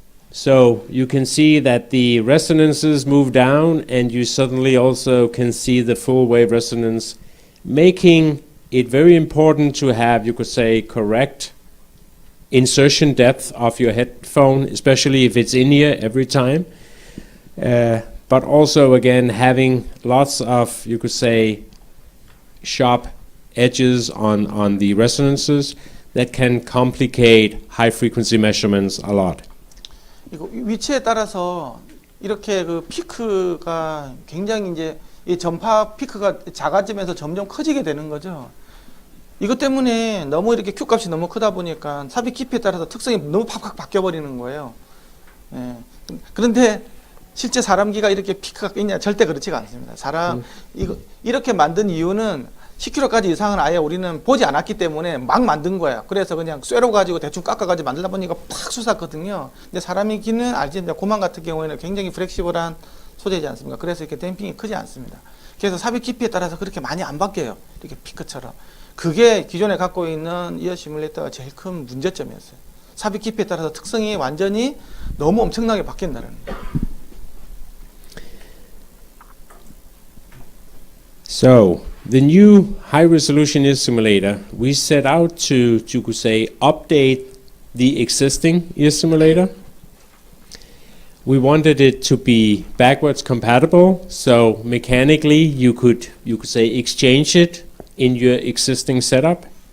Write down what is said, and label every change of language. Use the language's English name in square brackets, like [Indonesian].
[English] So you can see that the resonances move down, and you suddenly also can see the full wave resonance, making it very important to have, you could say, correct insertion depth of your headphone, especially if it's in ear every time. But also, again, having lots of, you could say, sharp edges on the resonances that can complicate high frequency measurements a lot. [Korean] 이거 위치에 따라서 이렇게 그 피크가 굉장히 이제 이 전파 피크가 작아지면서 점점 커지게 되는 거죠. 이것 때문에 너무 이렇게 Q 값이 너무 크다 보니까 삽입 깊이에 따라서 특성이 너무 팍팍 바뀌어 버리는 거예요. 예. 그런데 실제 사람 귀가 이렇게 피크가 있냐? 절대 그렇지가 않습니다. 이렇게 만든 이유는 10kHz 이상은 아예 우리는 보지 않았기 때문에 막 만든 거예요. 그래서 그냥 쇠로 가지고 대충 깎아가지고 만들다 보니까 팍 솟았거든요. 근데 사람의 귀는 알지입니다. 고만 같은 경우에는 굉장히 플렉시블한 소재지 않습니까? 그래서 이렇게 댐핑이 크지 않습니다. 그래서 삽입 깊이에 따라서 그렇게 많이 안 바뀌어요. 이렇게 피크처럼. 그게 기존에 갖고 있는 이어 시뮬레이터가 제일 큰 문제점이었어요. 삽입 깊이에 따라서 특성이 완전히 너무 엄청나게 바뀐다는 거예요. [English] So, the new high-resolution ear simulator, we set out to, you could say, update the existing ear simulator. We wanted it to be backwards compatible, so mechanically you could say exchange it in your existing setup.